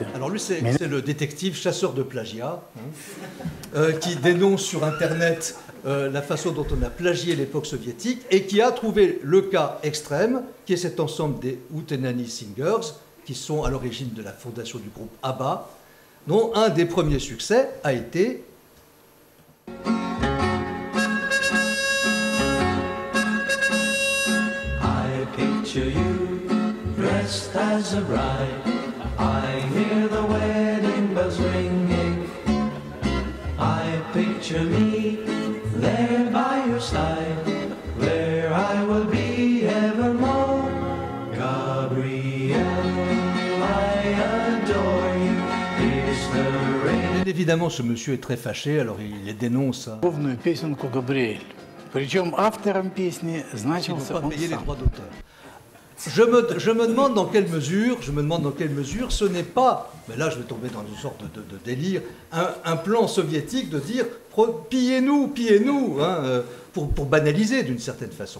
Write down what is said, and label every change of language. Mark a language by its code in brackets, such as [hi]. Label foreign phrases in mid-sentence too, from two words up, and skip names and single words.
[fr] Alors lui, c'est le détective chasseur de plagiat qui dénonce sur Internet la façon dont on a plagié l'époque soviétique et qui a trouvé le cas extrême, qui est cet ensemble des Hootenanny Singers, qui sont à l'origine de la fondation du groupe ABBA, dont un des premiers succès a été [en] I picture you dressed as a bride. I hear the wedding bells ringing. I picture me there by your side, where I will be evermore. Gabrielle, I adore you. It's the rain. [fr] Bien évidemment, ce monsieur est très fâché, alors il les dénonce. [ru] Любовную песенку «Габриэль». Причем автором песни [fr] Ils [ru] значился [fr] n'ont pas [ru] он [fr] payé les [ru] сам. [fr] droits d'auteur. Je me demande dans quelle mesure ce n'est pas, mais là je vais tomber dans une sorte de délire, un plan soviétique de dire pillez-nous, hein, pour banaliser d'une certaine façon.